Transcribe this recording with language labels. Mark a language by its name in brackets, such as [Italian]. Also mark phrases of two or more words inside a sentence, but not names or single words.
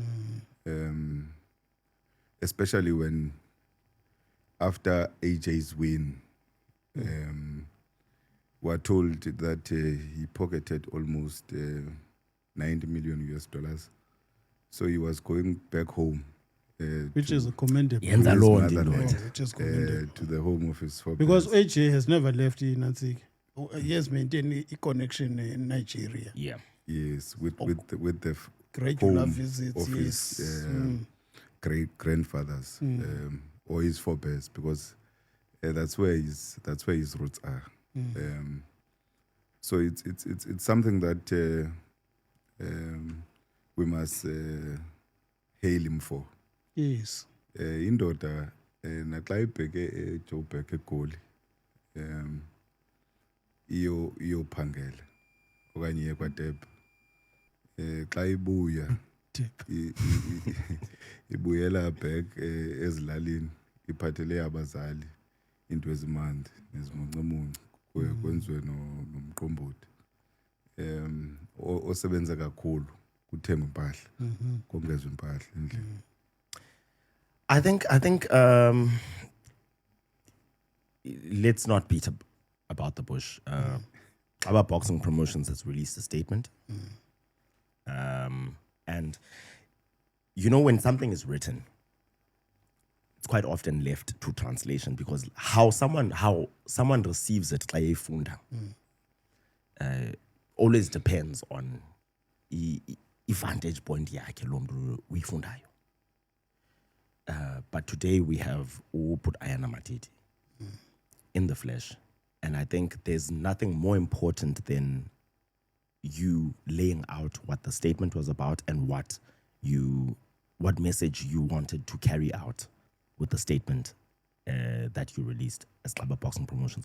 [English] Especially when after AJ's win, we're told that he pocketed almost 90 million US dollars. So he was going back home. Which is commendable. [Xhosa] Yenza [English] his [Xhosa] loo [English] motherland, [Xhosa] nto. [English] Which is commendable. to the home of his forebears. Because AJ has never left Nancy. He has maintained a connection in Nigeria. Yeah. Yes, with the Regular home visits, of yes. his great grandfathers or his forebears, because that's where his roots are. So it's something that we must hail him for. Yes. [Xhosa] Indoda naxa ibheke eJoburg eGoli iyophangela okanye iye kwaDeba xa ibuya [English] ibuyela back [Xhosa] ezilalini iphathele abazali into ezimandi nezimuncumuncu kwenziwe nomqombothi osebenza kakhulu kuthengwa impahla kongezwe impahla endlini. [English] I think let's not beat about the bush. Our Boxing Promotions has released a statement. And you know, when something is written, it's quite often left to translation, because how someone receives it always depends on the vantage point [Xhosa] yakhe lo mntu uyifundayo. [English] But today we have put Ayana Matiti in the flesh. And I think there's nothing more important than you laying out what the statement was about and what message you wanted to carry out with the statement that you released as Xaba Boxing Promotions.